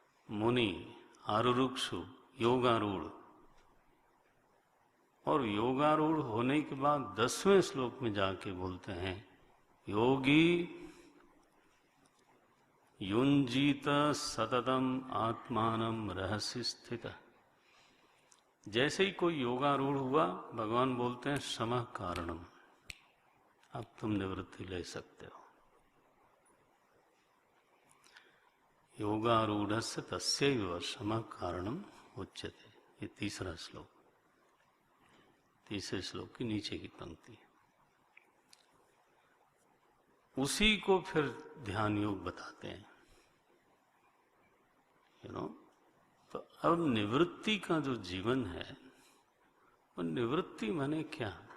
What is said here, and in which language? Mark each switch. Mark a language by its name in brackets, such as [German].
[Hindi] मुनि, आरुरुक्षु, योगारूढ़, और योगारूढ़ होने के बाद 10वें श्लोक में जाके बोलते हैं, [Sanskrit] योगी युंजीत सततम आत्मानम रहस्य स्थित। [Hindi] जैसे ही कोई योगारूढ़ हुआ, भगवान बोलते हैं [Sanskrit] समः कारणम, [Hindi] अब तुम निवृत्ति ले सकते हो। [Sanskrit] योगारूढ़स्य तस्यैव समः कारणम उच्यते। [Hindi] ये तीसरा श्लोक, तीसरे श्लोक की नीचे की पंक्ति। उसी को फिर ध्यान योग बताते हैं, तो अब निवृत्ति का जो जीवन है, वो निवृत्ति माने क्या?